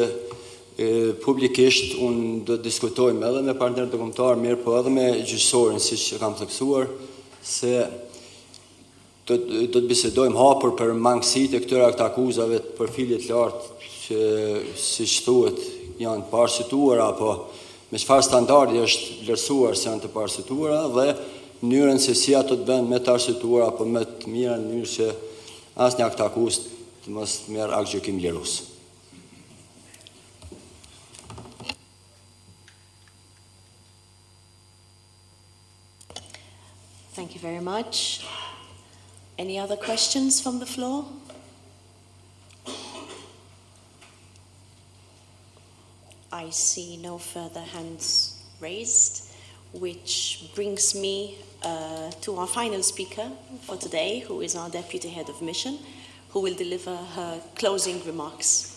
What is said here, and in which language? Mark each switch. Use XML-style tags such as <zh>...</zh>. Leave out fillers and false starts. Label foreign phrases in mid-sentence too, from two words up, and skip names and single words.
<sq>publikisht unë do të diskutojmë edhe me partnerët e kombëtar, mirë po edhe me gjyqësorin, siç e kam theksuar, se do të bisedojmë hapur për mangësitë e këtyre akuzave të profilit lartë që siç thuhet janë të parashituara apo me çfarë standardi është vlerësuar se janë të parashituara dhe mënyrën se si ato të bëhen me të arsytuara apo me të mira në mënyrë që asnjë akuz të mos merr aktgjykim lirues.</sq> <en>Thank you very much. Any other questions from the floor? I see no further hands raised, which brings me to our final speaker for today, who is our Deputy Head of Mission, who will deliver her closing remarks.</en>